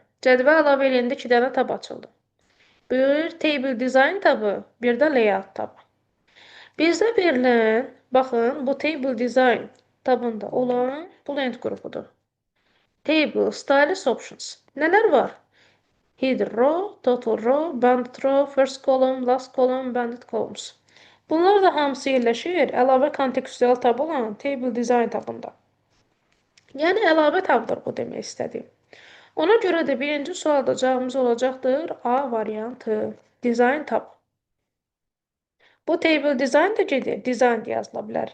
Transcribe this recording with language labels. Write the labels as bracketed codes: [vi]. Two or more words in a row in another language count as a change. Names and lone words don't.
[az] Cədvəl əlavə edəndə 2 dənə tab açıldı. Bir [en] table design [az] tabı, bir də layout tabı. Bizdə verilən, baxın, bu [en] table design [az] tabında olan bu lent qrupudur. [en] Table, stylus options. [az] Nələr var? [en] Header row, total row, banded row, first column, last column, banded columns. [az] Bunlar da hamısı yerləşir əlavə kontekstual tab olan [en] table design [az] tabında. Yəni əlavə tabdır bu demək istədiyim. Ona görə də birinci sualda cavabımız olacaqdır A variantı, [en] design tab. [az] Bu [en] table design [az] da gedir, design yazıla bilər.